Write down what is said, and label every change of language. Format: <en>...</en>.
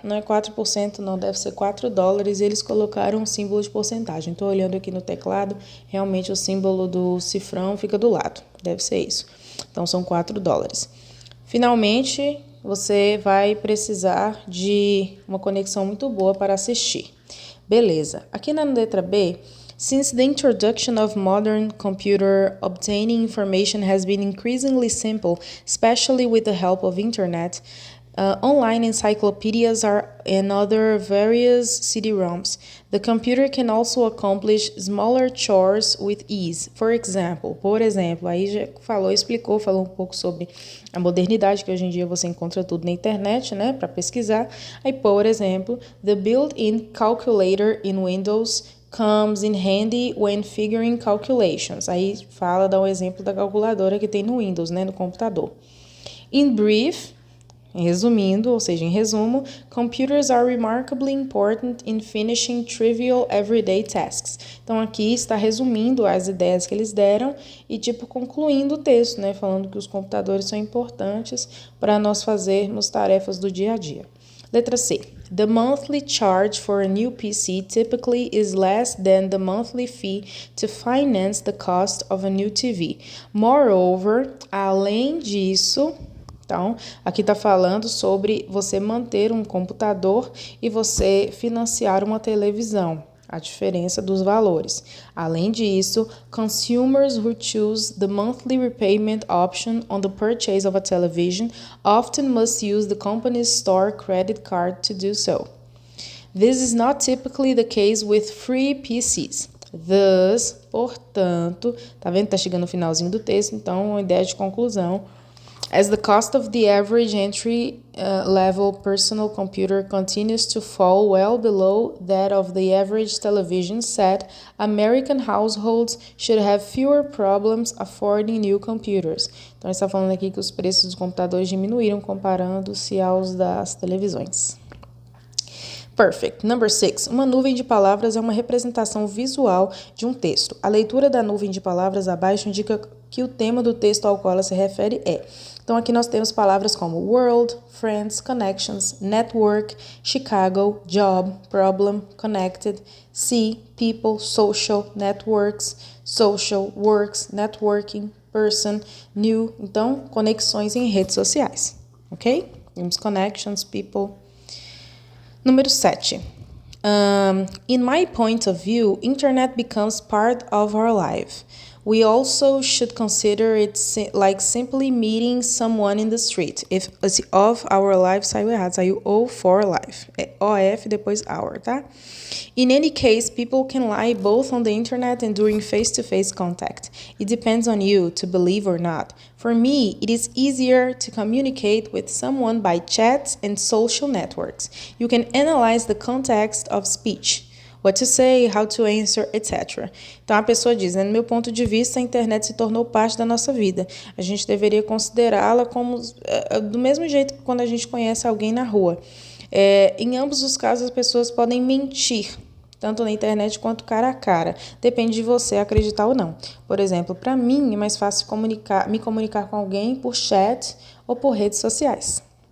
<pt>Não é 4%, não. Deve ser $4. E eles colocaram um símbolo de porcentagem. Estou olhando aqui no teclado. Realmente o símbolo do cifrão fica do lado. Deve ser isso. Então, são $4. Finalmente, você vai precisar de uma conexão muito boa para assistir. Beleza. Aqui na letra B,</pt> <en>since the introduction of modern computer, obtaining information has been increasingly simple, especially with the help of internet. Online encyclopedias and other various CD-ROMs. The computer can also accomplish smaller chores with ease.</en> <pt>Por exemplo, aí já falou um pouco sobre a modernidade, que hoje em dia você encontra tudo na internet, né, para pesquisar. Aí, por exemplo,</pt> <en>the built-in calculator in Windows comes in handy when figuring calculations.</en> <pt>Aí dá um exemplo da calculadora que tem no Windows, né, no computador.</pt> <en>In brief,</en> <pt>resumindo, ou seja, em resumo,</pt> <en>computers are remarkably important in finishing trivial everyday tasks.</en> <pt>Então, aqui está resumindo as ideias que eles deram e, concluindo o texto, né? Falando que os computadores são importantes para nós fazermos tarefas do dia a dia. Letra C.</pt> <en>The monthly charge for a new PC typically is less than the monthly fee to finance the cost of a new TV. Moreover,</en> <pt>além disso... Então, aqui está falando sobre você manter um computador e você financiar uma televisão, a diferença dos valores. Além disso,</pt> <en>consumers who choose the monthly repayment option on the purchase of a television often must use the company's store credit card to do so. This is not typically the case with free PCs. Thus,</en> <pt>portanto, tá vendo? Tá chegando no finalzinho do texto, então, uma ideia de conclusão.</pt> <en>As the cost of the average entry-level personal computer continues to fall well below that of the average television set, American households should have fewer problems affording new computers.</en> <pt>Então, está falando aqui que os preços dos computadores diminuíram comparando-se aos das televisões.</pt> <en>Perfect. Number 6.</en> <pt>Uma nuvem de palavras é uma representação visual de um texto. A leitura da nuvem de palavras abaixo indica que o tema do texto ao qual ela se refere é. Então, aqui nós temos palavras como</pt> <en>world, friends, connections, network, Chicago, job, problem, connected, see, people, social, networks, social, works, networking, person, new.</en> <pt>Então, conexões em redes sociais, ok? Temos connections, people. Número 7.</pt> <en>In my point of view, internet becomes part of our life. We also should consider it like simply meeting someone in the street. If of our life</en> <pt>saiu errado, saiu</pt> <en>O for life.</en> <pt>É OF depois our, tá?</pt> <en>In any case, people can lie both on the internet and during face-to-face contact. It depends on you to believe or not. For me, it is easier to communicate with someone by chats and social networks. You can analyze the context of speech. What to say, how to answer, etc.</en> <pt>Então, a pessoa diz, né, no meu ponto de vista, a internet se tornou parte da nossa vida. A gente deveria considerá-la como do mesmo jeito que quando a gente conhece alguém na rua. Em ambos os casos, as pessoas podem mentir, tanto na internet quanto cara a cara. Depende de você acreditar ou não. Por exemplo, para mim, é mais fácil me comunicar com alguém por chat ou por redes sociais.</pt>